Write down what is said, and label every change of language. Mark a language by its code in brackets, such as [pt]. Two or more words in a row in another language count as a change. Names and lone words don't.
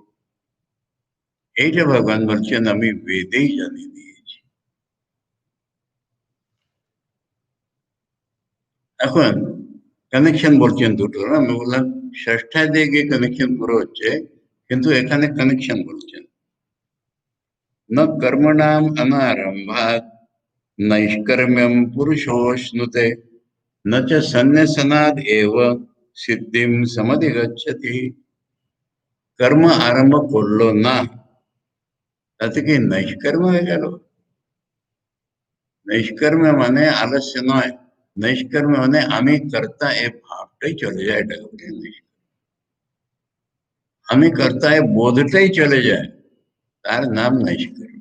[bn] এইটা ভগবান বলছেন আমি বেদেই জানিয়ে দিয়েছি। এখন কানেকশন বলছেন দুটো, আমি বললাম ষষ্ঠাধ্যায়ে গিয়ে কানেকশন পুরো হচ্ছে, কিন্তু এখানে কানেকশন বলছেন [sa] न कर्मणाम अनारंभात नैष्कर्म्यम पुरुषोष्णुते न च सन्न्यसनाद एव सिद्धिम समधिगच्छति। [bn] কর্ম আরম্ভ করলো না, তাতে কি নৈষ্কর্ম হয়ে গেল? নৈষ্কর্ম মানে আলস্য নয়, নৈষ্কর্ম মানে আমি কর্তা এ ভাবটাই চলে যায়, এটাকে বলি নৈষ্কর্ম। আমি কর্তা এ বোধটাই চলে যায়, তার নাম নৈষ্কর্ম।